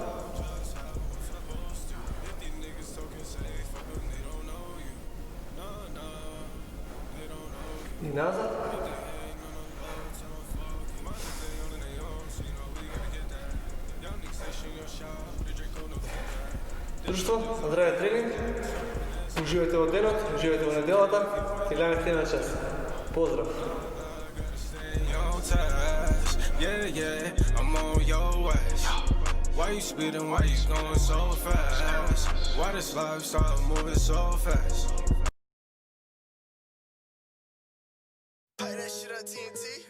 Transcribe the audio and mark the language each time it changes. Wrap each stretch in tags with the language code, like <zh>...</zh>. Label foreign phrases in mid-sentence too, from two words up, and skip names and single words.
<mk>И назад. Друштво, здраве тренинг. Уживайте во денот, уживайте во неделата и гледаме следна час. Поздрав!</mk> <en>Yeah, yeah, I'm on your ass. Why you speeding? Why you going so fast? Why this lifestyle moving so fast? Play that shit on TNT.</en>